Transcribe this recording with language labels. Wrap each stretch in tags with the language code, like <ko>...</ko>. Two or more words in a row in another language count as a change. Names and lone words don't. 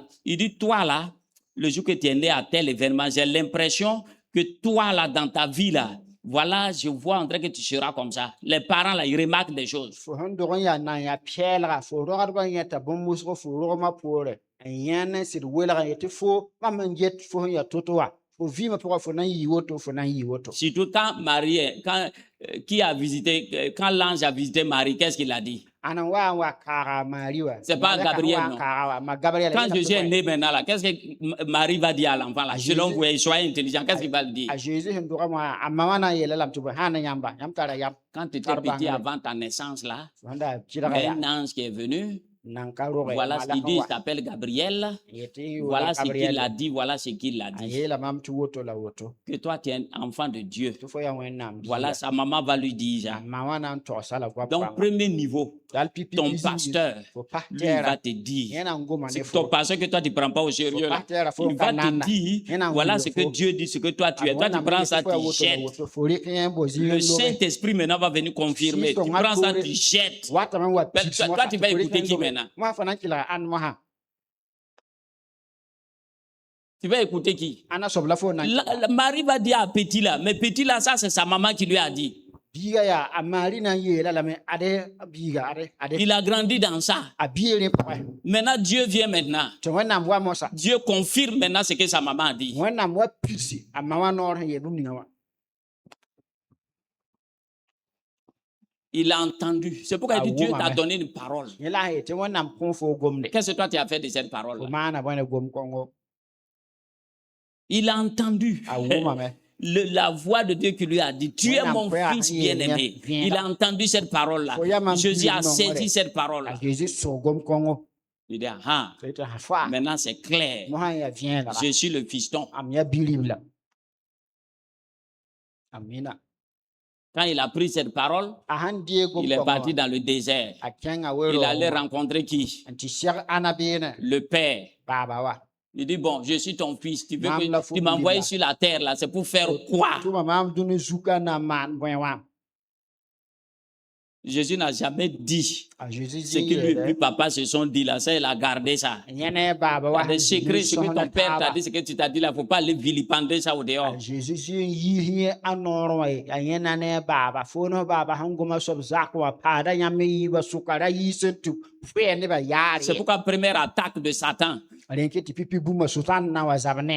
<fr>Il dit, toi là, le jour que tu es né à tel événement, j'ai l'impression que toi là, dans ta vie là, Voilà, je vois en train que tu seras comme ça. Les parents, là, ils remarquent des choses.</fr> <mos>fo sẽn dog n yaa nan yaa pɛɛlga fo rogdbã n yẽta bõn-wʋsgo fo rogmã poore n yãnd n sɩd welg n yetɩ fo mam n get fo sẽn yaa to-to wa fo vɩɩmã pʋgã fo na n yɩ woto fo na n yɩ woto</mos> <fr>Surtout quand Marie, qui a visité, quand l'ange a visité Marie, qu'est-ce qu'il a dit?</fr> <mos>ãn n wa n wa kaaga Marie wa</mos> <fr>C'est pas Gabriel, non?</fr> <mos>ma Gabriel</mos> <fr>Quand Jésus est né maintenant, là, qu'est-ce que Marie va dire à l'enfant, là? Selon vous, soyez intelligent, qu'est-ce qu'il va le dire?</fr> <mos>a Jésus sẽn dʋga wã a mama na n yeela lame tɩ bõe sãn ne yãmba yãmb tara yam</mos> <fr>Quand tu étais petit avant ta naissance, là,</fr> <mos>sẽn da</mos> <fr>il y</fr> <mos>kɩdga a yaa</mos> <fr>un ange qui est venu.</fr> <mos>nan ka rogɛ</mos> <fr>Voilà ce qu'il dit, il s'appelle Gabriel. Voilà ce qu'il a dit, voilà ce qu'il a</fr> <mos>a</mos> <fr>dit.</fr> <mos>yeela mam tɩ woto la woto</mos> <fr>Que toi, tu es un enfant de Dieu.</fr> <mos>tɩ fo yaa wẽnnaam</mos> <fr>Voilà, sa maman va lui dire ça.</fr> <mos>ma wã na n togsa la goab</mos> <fr>Donc, premier niveau,</fr> <mos>dal pipi</mos> <fr>ton pasteur,</fr> <mos>fo</mos> <fr>lui, il va</fr> <mos>pastɛɛra</mos> <fr>te dire.</fr> <mos>yẽ na n goma ne</mos> <fr>C'est</fr> <mos>fo</mos> <fr>ton pasteur que toi, tu ne prends pas au sérieux. Là.</fr> <mos>pastɛɛra fo</mos> <fr>Il va te</fr> <mos>nanda</mos> <fr>dire,</fr> <mos>Yena</mos> <fr>voilà</fr> <mos>ngulo</mos> <fr>ce que</fr> <mos>fo.</mos> <fr>Dieu dit, ce que toi tu es. Toi, tu prends ça, tu jettes.</fr> <mos>fo rɩk yẽ bo</mos> <fr>Le</fr> <mos>zɩɩn</mos> <fr>Saint-Esprit maintenant va venir confirmer. Tu prends ça, tu jettes.</fr> <mos>watame n wa</mos> <fr>Ben, toi, tu vas écouter qui maintenant?</fr> <mos>moi fa na n kɩlga ãn mosã</mos> <fr>Tu vas écouter qui?</fr> <mos>ãna soab la fo na</mos> <fr>Marie va dire à Petit là, mais Petit là, ça c'est sa maman qui lui a dit.</fr> <mos>biiga yaa a maari na n yeela lame ade biiga ade</mos> <fr>Il a grandi dans ça.</fr> <mos>a biirẽ pʋgẽ</mos> <fr>Maintenant, Dieu vient maintenant.</fr> <mos>tɩ wẽnnaam wa mosa</mos> <fr>Dieu confirme maintenant ce que sa maman a dit.</fr> <mos>wẽnnaam wa pidsi a ma wã noor sẽn yeel bũmb ninga wã</mos> <fr>Il a entendu. C'est pourquoi il dit Ah, Dieu oui, t'a maman. donné une parole.</fr> <mos>yẽ la sẽn yetɩ wẽnnaam kõ fo gomde</mos> <fr>Qu'est-ce que toi tu as fait de cette parole?</fr> <mos>fo maana bõe ne gom kõngo</mos> <fr>Il a entendu</fr> <mos>a wʋmame</mos> <fr>la voix de Dieu qui lui a dit, tu es mon fils bien-aimé. Il a entendu cette parole-là. Jésus a saisi cette</fr> <mos>a</mos> <fr>parole-là.</fr> <mos>Jésus sõ gom kõngo</mos> <fr>Il dit, ah,</fr> <mos>tɩ tɩ sã fa</mos> <fr>maintenant c'est clair.</fr> <mos>mosã n yaa vẽelga</mos> <fr>Je suis le fiston.</fr> <mos>am yaa birib la amina</mos> <fr>Quand il a pris cette parole,</fr> <mos>a sãn dee gom</mos> <fr>il est</fr> <mos>kõngo</mos> <fr>parti</fr> <mos>wã,</mos> <fr>dans le désert.</fr> <mos>a kẽnga</mos> <fr>Il allait</fr> <mos>wero</mos> <fr>rencontrer qui?</fr> <mos>n tɩ seg ãna beene</mos> <fr>Le Père.</fr> <mos>baaba wa</mos> <fr>Il dit, bon, je suis ton fils. Tu veux</fr> <mos>Mam la</mos> <fr>que tu m'envoies fourmi, sur la terre, là, c'est pour faire quoi?</fr> <mos>tʋma maam dũni zuka na n maan bõe wã</mos> <fr>Jésus n'a jamais dit</fr> <mos>a Jésus</mos> <fr>ce que lui et puis papa se sont dit là. Ça, il a gardé ça.</fr> <mos>yẽ ne baaba</mos> <fr>Il y</fr> <mos>wa</mos> <fr>a des secrets, ce que</fr> <mos>sõsda</mos> <fr>ton père t'a</fr> <mos>taaba.</mos> <fr>dit, ce que tu t'as dit là, il ne faut pas aller vilipender ça au</fr> <mos>A</mos> <fr>dehors.</fr> <mos>Jésus zĩ n yiis yẽ a noor wã ye a yẽ na ne baaba fo ne baaba sẽn goma soab zak wã paada yãmb yiiba sʋka ra yiis n tɩ pʋɛ nebã yaar</mos> <fr>C'est</fr> <mos>ye</mos> <fr>pourquoi première attaque de Satan,</fr> <mos>rẽn tɩ pipi bũmba sʋtãan na wa zab ne</mos>